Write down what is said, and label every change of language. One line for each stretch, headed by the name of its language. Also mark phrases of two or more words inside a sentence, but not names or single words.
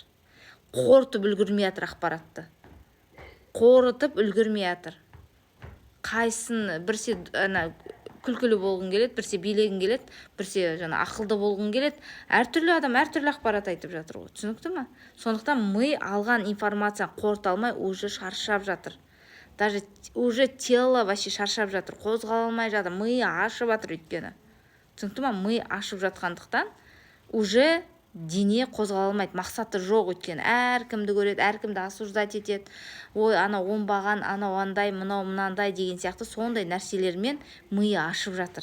Kazakh: Қорытып үлгермей жатыр ақпаратты. Қорытып үлгермей жатыр. Қайсын бірсе күлкілі болғың келеді, бірсе билегің келеді, бірсе ақылды болғың келеді. Әртүрлі адам әртүрлі ақпарат айтып жатыр ғой. Түсінікті ме? Сондықтан ми алған информация қорыта алмай уже шаршап жатыр.
Russian: Даже уже тело вообще
Kazakh: шаршап жатыр, қозғала алмай жатыр, ми ашып жатыр өйткені. Түсінікті ме? Ми ашып жатқандықтан уже дене қозғала алмайды, мақсаты жоқ өйткені. Әркімді көреді, әркімді осуждать етеді. Ой, анау оңбаған, анау андай, мынау мынандай деген сияқты сондай нәрселермен миы ашып жатыр.